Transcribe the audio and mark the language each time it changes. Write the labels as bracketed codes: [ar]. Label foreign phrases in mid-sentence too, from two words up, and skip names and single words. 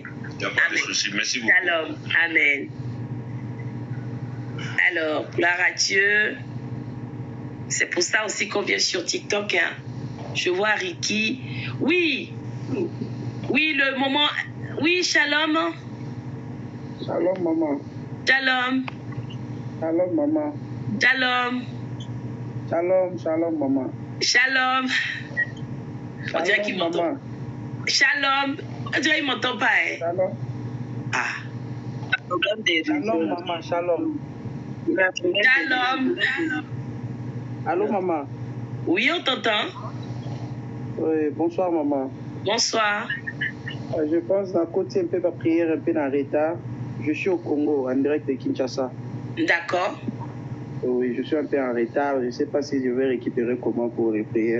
[fr] Il n'y a pas de souci. Merci beaucoup. Shalom. Amen. Alors, gloire à Dieu. C'est pour ça aussi qu'on vient sur TikTok. Hein. Je vois Ricky. Oui. Oui, le moment. Oui, shalom. Shalom, maman. Shalom. Shalom, maman. Shalom. Shalom, shalom, maman. Shalom. On dirait qu'il m'entend. Shalom. On dirait qu'il ne m'entend pas. Hein. Shalom. Ah. Shalom, maman. Shalom. Shalom. Allô, maman. Oui, on t'entend. Oui, bonsoir, maman. Bonsoir. Je pense que la côte un peu ma prière un peu en retard. Je suis au Congo, en direct de Kinshasa. D'accord. Oui, je suis un peu en retard. Je ne sais pas si je vais récupérer comment pour les prières.